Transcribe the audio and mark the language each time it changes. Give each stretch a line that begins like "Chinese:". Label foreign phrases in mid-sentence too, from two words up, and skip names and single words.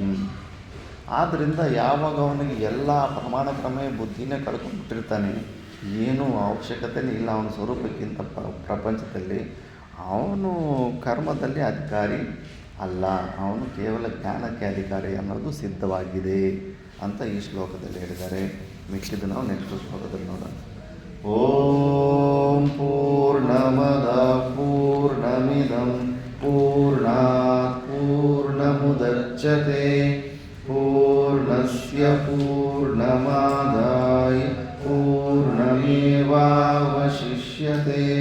Kannada: ಆದ್ದರಿಂದ ಯಾವಾಗ ಅವನಿಗೆ ಎಲ್ಲ ಪ್ರಮಾಣ ಪ್ರಮೇಯ ಬುದ್ಧಿನೇ ಕಳ್ಕೊಂಡ್ಬಿಟ್ಟಿರ್ತಾನೆ, ಏನೂ ಅವಶ್ಯಕತೆಯೇ ಇಲ್ಲ ಅವನ ಸ್ವರೂಪಕ್ಕಿಂತ ಪ್ರಪಂಚದಲ್ಲಿ, ಅವನು ಕರ್ಮದಲ್ಲಿ ಅಧಿಕಾರಿ ಅಲ್ಲ, ಅವನು ಕೇವಲ ಜ್ಞಾನಕ್ಕೆ ಅಧಿಕಾರಿ ಅನ್ನೋದು ಸಿದ್ಧವಾಗಿದೆ ಅಂತ ಈ ಶ್ಲೋಕದಲ್ಲಿ ಹೇಳಿದ್ದಾರೆ. ಮಿಕ್ಕಿದ್ದು ನಾವು ನೆಕ್ಸ್ಟ್ ಶ್ಲೋಕದಲ್ಲಿ ನೋಡೋಣ.
Sanskrit: ಓಂ ಪೂರ್ಣಮದ ಪೂರ್ಣಮಿದಂ ಪೂರ್ಣಾತ್ ಪೂರ್ಣಮುದಚ್ಯತೆ ಪೂರ್ಣಸ್ಯ ಪೂರ್ಣಮಾದಾಯ ಪೂರ್ಣಮೇವಾವಶಿಷ್ಯತೆ.